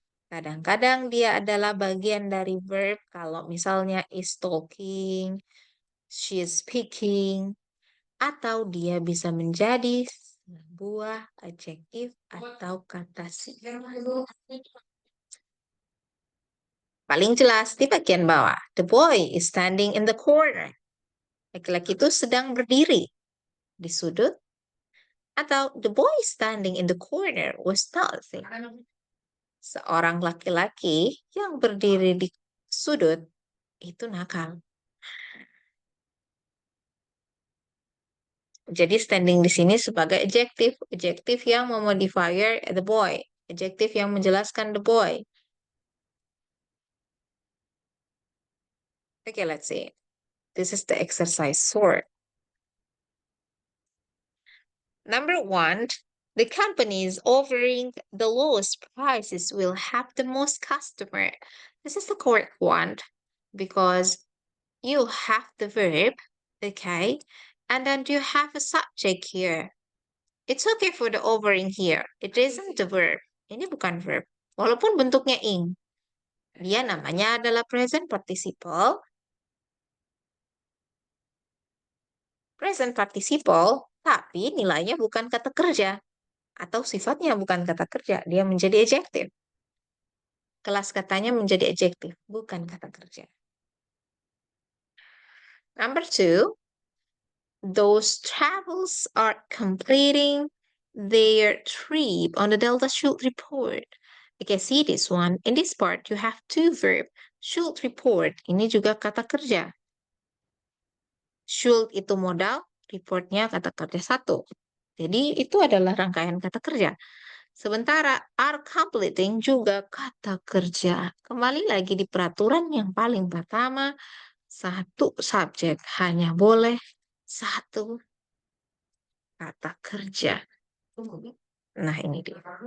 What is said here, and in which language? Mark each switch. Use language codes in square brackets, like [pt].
[id] Kadang-kadang dia adalah bagian dari verb. Kalau misalnya [en] is talking, she is speaking, [id] atau dia bisa menjadi sebuah adjektif atau kata sifat. Paling jelas di bagian bawah. [en] The boy is standing in the corner. [id] Laki-laki itu sedang berdiri di sudut. [en] Atau the boy standing in the corner was nothing. [id] Seorang laki-laki yang berdiri di sudut itu nakal. Jadi standing di sini sebagai adjektif yang memodifier the boy, adjektif yang menjelaskan the boy. [en] Okay, let's see. This is the exercise sort. Number 1, the companies offering the lowest prices will have the most customer. This is the correct one because you have the verb, okay, and then you have a subject here. It's okay for the offering here. It isn't the verb. [id] Ini bukan verb. Walaupun bentuknya ing. Dia namanya adalah present participle. Present participle, tapi nilainya bukan kata kerja. Atau sifatnya bukan kata kerja. Dia menjadi adjektif. Kelas katanya menjadi adjektif, bukan kata kerja. [en] Number 2, those travels are completing their trip on the Delta should report. Okay, see this one. In this part, you have two verb. Should report. [id] Ini juga kata kerja. Should itu modal, reportnya kata kerja satu. Jadi itu adalah rangkaian kata kerja. Sementara are completing juga kata kerja. Kembali lagi di peraturan yang paling pertama, satu subjek hanya boleh satu kata kerja. Nah, ini dia.